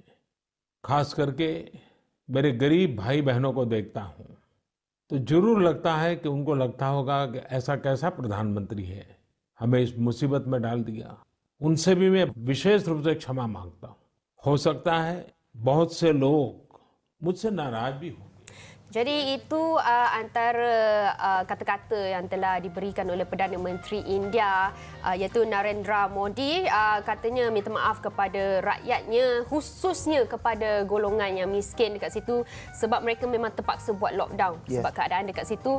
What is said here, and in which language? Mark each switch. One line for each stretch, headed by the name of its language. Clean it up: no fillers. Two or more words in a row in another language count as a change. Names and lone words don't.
Hindi: खास करके मेरे गरीब भाई बहनों को देखता हूं तो जरूर लगता है कि उनको लगता होगा कि ऐसा कैसा प्रधानमंत्री है, हमें इस मुसीबत में डाल दिया। उनसे भी मैं विशेष रूप से क्षमा मांगता हूं। हो सकता है बहुत से लोग मुझसे नाराज भी हों।
Malay: Jadi itu antara kata-kata yang telah diberikan oleh Perdana Menteri India iaitu Narendra Modi. Katanya minta maaf kepada rakyatnya, khususnya kepada golongan yang miskin dekat situ sebab mereka memang terpaksa buat lockdown sebab keadaan dekat situ.